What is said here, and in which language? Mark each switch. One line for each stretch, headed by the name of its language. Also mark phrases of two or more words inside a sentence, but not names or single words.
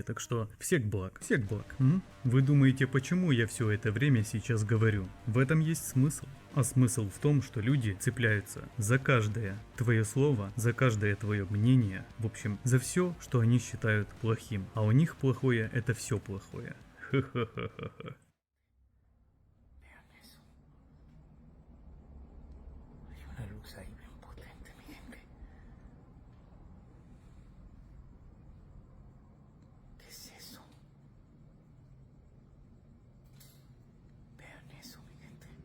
Russian: Так что всех благ, всех благ. Вы думаете, почему я все это время сейчас говорю? В этом есть смысл. А смысл в том, что люди цепляются за каждое твое слово, за каждое твое мнение, в общем, за все, что они считают плохим. А у них плохое — это все плохое. Ха-ха-ха-ха-ха.
Spanish: Vean eso. Hay una luz ahí bien potente, mi gente. ¿Qué es eso? Vean eso, mi gente.